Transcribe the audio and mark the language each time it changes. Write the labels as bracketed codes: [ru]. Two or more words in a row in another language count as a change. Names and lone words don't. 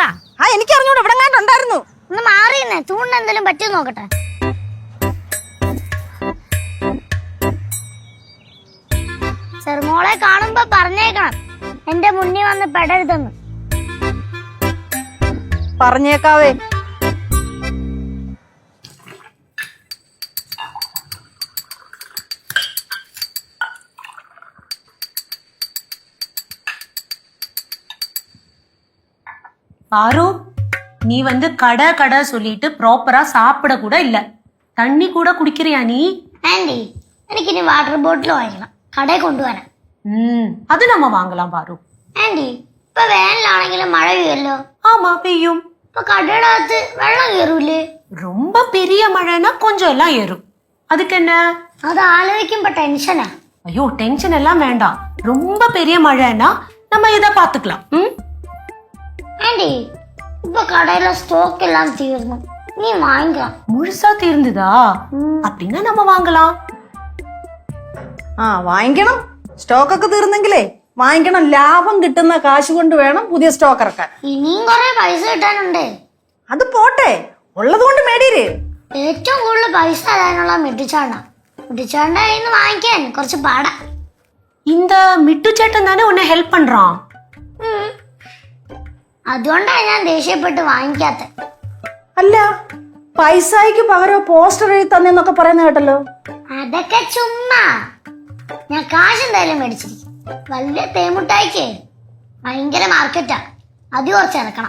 [ml] ആ എനിക്ക് അറിഞ്ഞൂടെ, ഇവിടെ ഉണ്ടായിരുന്നു. ഒന്ന് മാറിയെന്നേ, തൂണിന് എന്തെങ്കിലും പറ്റിയോ നോക്കട്ടെ. ചെറുമോളെ കാണുമ്പോ പറഞ്ഞേക്കണം എന്റെ മുന്നിൽ വന്ന് പെടരുതെന്ന്. പറഞ്ഞേക്കാവേ. [ta] பாரு, நீ கடை சொல்லிட்டு ப்ராப்பரா சாப்பிட கூட இல்ல. தண்ணி கூட குடிக்கிறியா நீ? [ml] ആന്റി എനിക്കിനി [en] water bottle [ml] വാങ്ങിക്കണം, കടയിൽ കൊണ്ടുവരാൻ. [ta] அது நம்ம வாங்கலாம் பாரு. [ml] ആന്റി ഇപ്പൊ വേനലാണെങ്കിലും മഴ പെയ്യല്ലോ. [ta] ஆமா பெய்யும். [ml] ഇപ്പൊ കടയുടെ അകത്ത് വെള്ളം കയറൂലേ? [ta] ரொம்ப பெரிய மழைனா கொஞ்சம் எல்லாம் ஏறும். அதுக்கு என்ன? [ml] അത് ആലോചിക്കുമ്പോ ടെൻഷനാ. [ta] ஐயோ டென்ஷன் எல்லாம் வேண்டாம். ரொம்ப பெரிய மழைனா நம்ம இதை பாத்துக்கலாம். [ml] ആന്റി ഇപ്പൊ കടയിലെ സ്റ്റോക്ക് എല്ലാം തീർന്നു, നീ വാങ്ങിക്കാം. [ta] முழுசா தீர்ந்துதா? அப்படின்னா நம்ம வாங்கலாம். [ml] വാങ്ങിക്കണം. സ്റ്റോക്ക് ഒക്കെ തീർന്നെങ്കിലേ വാങ്ങിക്കണം. ലാഭം കിട്ടുന്ന കാശ് കൊണ്ട് വേണം പുതിയ സ്റ്റോക്ക് ഇറക്കാൻ. ഇനിയും കൊറേ പൈസ കിട്ടാനുണ്ട്. അത് പോട്ടെ, ഉള്ളത് കൊണ്ട് മേടിയിര്. ഏറ്റവും കൂടുതൽ പൈസ തരാനുള്ള മിട്ടിച്ചാണ്ട ഇന്ന് വാങ്ങിക്കാൻ കുറച്ച് പാടാ. [ta] இந்த மிட்டு சேட்டன் தானே உன்னை ஹெல்ப் பண்றான். [ml] അതുകൊണ്ടാണ് ഞാൻ ദേഷ്യപ്പെട്ട് വാങ്ങിക്കാത്ത. അല്ല, പൈസയ്ക്ക് പകരം പോസ്റ്റർ എഴുതി തന്നെന്നൊക്കെ പറയുന്ന കേട്ടല്ലോ. അതൊക്കെ ചുമ്മാ. ഞാൻ കാശ് എന്തായാലും മേടിച്ചിരിക്കും. വലിയ തേമുട്ടായിക്ക് ഭയങ്കര മാർക്കറ്റാ, അത് കുറച്ച് ഇറക്കണം.